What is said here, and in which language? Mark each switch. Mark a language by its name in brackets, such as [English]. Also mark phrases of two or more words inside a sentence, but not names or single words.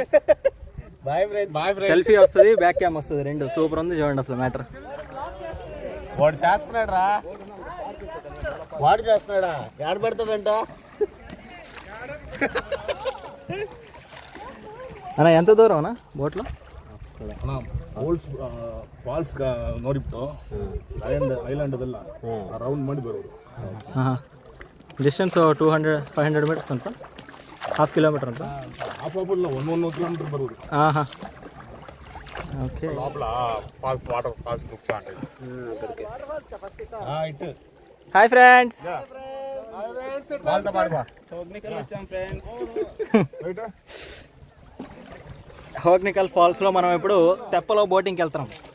[Telugu] సెల్ఫీ వస్తుంది, బ్యాక్ క్యామ్ వస్తుంది, రెండు సూపర్ ఉంది. చూడండి అసలు మ్యాటర్. వాడు చేస్తున్నాడు రా, వాడు చేస్తున్నాడా, ఏడ పెడతాడంట అన్న. ఎంత దూరం అన్న బోట్లో? [Kannada] ಫಾಲ್ಸ್ ನೋಡಿಬಿಟ್ಟು ಐಲ್ಯಾಂಡ್ ರೌಂಡ್ ಮಾಡಿ ಬರೋದು. ಡಿಸ್ಟೆನ್ಸ್ 200-500 ಮೀಟರ್ಸ್ ಅಂತ, ಹಾಫ್ ಕಿಲೋಮೀಟರ್ ಅಂತ. ಹಾಫ್ ಇಲ್ಲ, 1 ಕಿಲೋಮೀಟರ್ ಬರೋದು. [Telugu] ఓకే. లోపల వాటర్ ఫాల్స్ దుక్కుతా ఉంటాయి. హాయ్ ఫ్రెండ్స్, వాళ్ళతో పాడుకో. హోగ్నికల్ ఫాల్స్ లో మనం ఇప్పుడు తెప్పలో బోటింగ్కి వెళ్తున్నాం.